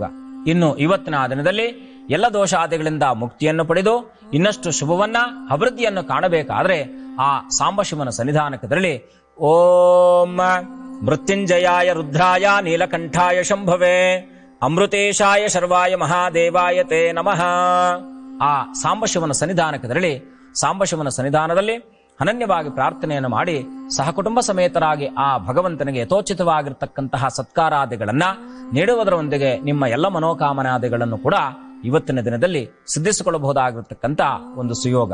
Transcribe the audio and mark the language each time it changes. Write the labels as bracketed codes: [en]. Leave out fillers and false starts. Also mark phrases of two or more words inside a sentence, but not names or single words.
[kn] ಇನ್ನು ಇವತ್ತಿನ ದಿನದಲ್ಲಿ ಎಲ್ಲ ದೋಷಾದಿಗಳಿಂದ ಮುಕ್ತಿಯನ್ನು ಪಡೆದು ಇನ್ನಷ್ಟು ಶುಭವನ್ನ ಅಭಿವೃದ್ಧಿಯನ್ನು ಕಾಣಬೇಕಾದ್ರೆ ಆ ಸಾಂಬಶಿವನ ಸನ್ನಿಧಾನಕ್ಕೆ ತೆರಳಿ [sa] ಓಂ ಮೃತ್ಯುಂಜಯಾಯ ರುದ್ರಾಯ ನೀಲಕಂಠಾಯ ಶಂಭವೇ ಅಮೃತೇಶಾಯ ಶರ್ವಾಯ ಮಹಾದೇವಾಯ ತೇ ನಮಃ. [kn] ಆ ಸಾಂಬಶಿವನ ಸನ್ನಿಧಾನಕ್ಕೆ ತೆರಳಿ ಸಾಂಬಶಿವನ ಸನ್ನಿಧಾನದಲ್ಲಿ ಅನನ್ಯವಾಗಿ ಪ್ರಾರ್ಥನೆಯನ್ನು ಮಾಡಿ ಸಹಕುಟುಂಬ ಸಮೇತರಾಗಿ ಆ ಭಗವಂತನಿಗೆ ಯಥೋಚಿತವಾಗಿರ್ತಕ್ಕಂತಹ ಸತ್ಕಾರಾದಿಗಳನ್ನ ನೀಡುವುದರೊಂದಿಗೆ ನಿಮ್ಮ ಎಲ್ಲ ಮನೋಕಾಮನಾದಿಗಳನ್ನು ಕೂಡ ಇವತ್ತಿನ ದಿನದಲ್ಲಿ ಸಿದ್ಧಿಸಿಕೊಳ್ಳಬಹುದಾಗಿರ್ತಕ್ಕಂಥ ಒಂದು ಸುಯೋಗ.